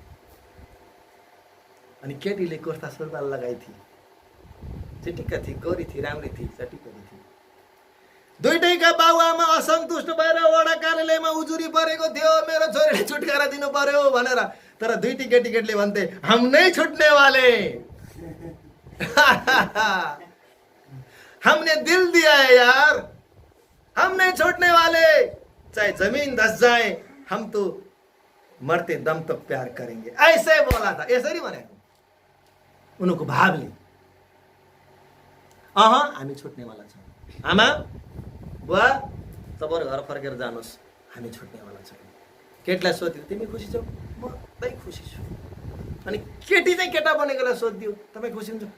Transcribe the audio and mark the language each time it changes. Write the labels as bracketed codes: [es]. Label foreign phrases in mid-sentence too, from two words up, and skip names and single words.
[ne] अनि केटीले कुर्ता सुरुवाल लगाइ थिए, चिटिक्क थिए, गोरी थिए, राम्री थिए, चटिक्क थिए। दुईटैका बाबुआमा असन्तुष्ट भएर वडा कार्यालयमा उजुरी परेको थियो, मेरो छोरीले छुटकारा दिनु पर्यो भनेर। तर दुईटी केटीले भन्थे, [hi] हम नै छुट्ने वाले, हमने दिल दिया है यार, हम नहीं छोड़ने वाले, चाहे जमीन धस जाए, हम तो मरते दम तक प्यार करेंगे। ऐसे बोला था, [ne] यसरी भनेको उनको भावले। हामी छुट्नेवाला छौँ, आमा बुवा तपाईँहरू घर फर्केर जानुहोस्, हामी छुट्नेवाला छौँ। केटीलाई सोध्यो, तिमी खुसी छौ? म एकदमै खुसी छु। अनि केटी चाहिँ केटा बनेकोलाई सोधिदियो, तपाईँ खुसी हुन्छ?